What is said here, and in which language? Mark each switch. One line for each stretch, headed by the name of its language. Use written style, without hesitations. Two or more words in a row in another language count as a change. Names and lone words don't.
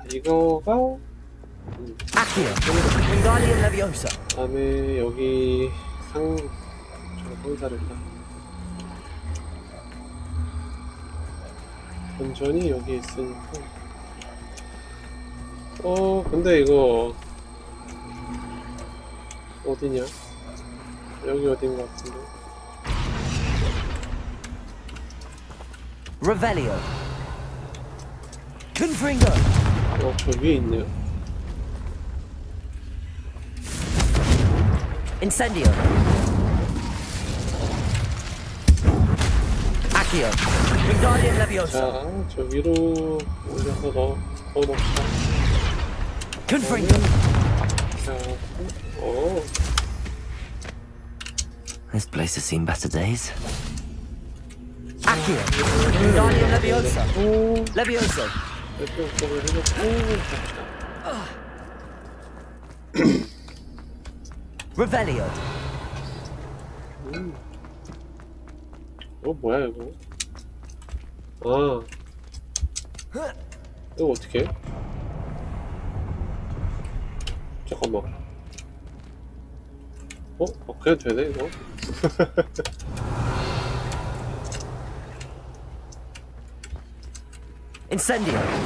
Korean: 이거가 다음에 여기 상자를 던전이 여기 있으니까. 근데 이거 어디냐? 여기 어딘 것 같은데. Revelio. Confringo. 저 위에 있네요. Incendio. Accio. Wingardium Leviosa. 자, 저 위로 올려서 넣어놓자. Confringo. 자,
English: This place has seen better days.
Korean: Accio. Wingardium Leviosa. Levioso. Revelio. 뭐야 이거? 아, 이거 어떻게 해? 잠깐만. 그냥 되네 이거? Incendio.